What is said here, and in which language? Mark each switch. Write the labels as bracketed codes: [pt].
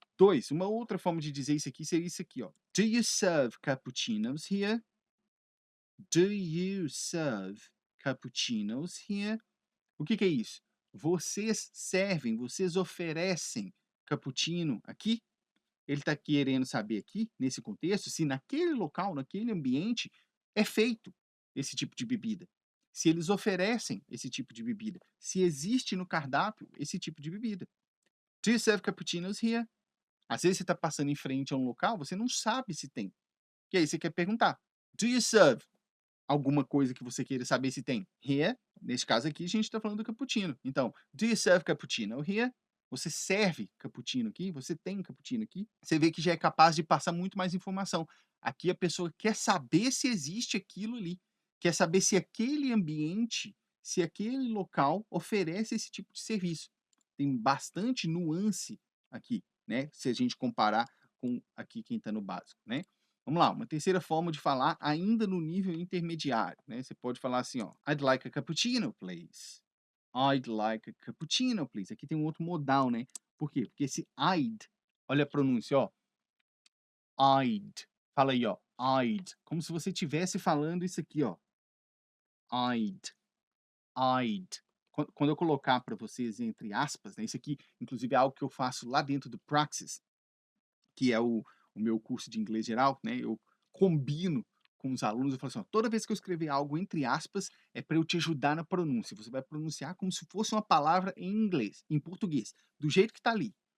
[pt] 2, uma outra forma de dizer isso aqui seria isso aqui, ó. [en] "Do you serve cappuccinos here?" "Do you serve cappuccinos here?" [pt] O que que é isso? Vocês servem, vocês oferecem cappuccino aqui? Ele está querendo saber aqui, nesse contexto, se naquele local, naquele ambiente, é feito esse tipo de bebida. Se eles oferecem esse tipo de bebida. Se existe no cardápio esse tipo de bebida. [en] "Do you serve cappuccinos here?" [pt] Às vezes você está passando em frente a um local, você não sabe se tem. E aí você quer perguntar: [en] "Do you serve?" [pt] Alguma coisa que você queira saber se tem. Here, nesse caso aqui, a gente está falando do cappuccino. Então, [en] "Do you serve cappuccino here?" [pt] Você serve cappuccino aqui? Você tem cappuccino aqui? Você vê que já é capaz de passar muito mais informação. Aqui a pessoa quer saber se existe aquilo ali, quer saber se aquele ambiente, se aquele local oferece esse tipo de serviço. Tem bastante nuance aqui, né, se a gente comparar com aqui quem está no básico, né. Vamos lá, uma terceira forma de falar ainda no nível intermediário, né, você pode falar assim, ó: [en] "I'd like a cappuccino, please." "I'd like a cappuccino, please." [pt] Aqui tem um outro modal, né. Por quê? Porque esse I'd, olha a pronúncia, ó, I'd. Fala aí, ó, I'd, como se você estivesse falando isso aqui, ó, I'd, I'd. Quando eu colocar para vocês entre aspas, né, isso aqui inclusive é algo que eu faço lá dentro do Praxis, que é o meu curso de inglês geral, né, eu combino com os alunos, eu falo assim: "Ó, toda vez que eu escrever algo entre aspas, é para eu te ajudar na pronúncia, você vai pronunciar como se fosse uma palavra em inglês, em português, do jeito que tá ali.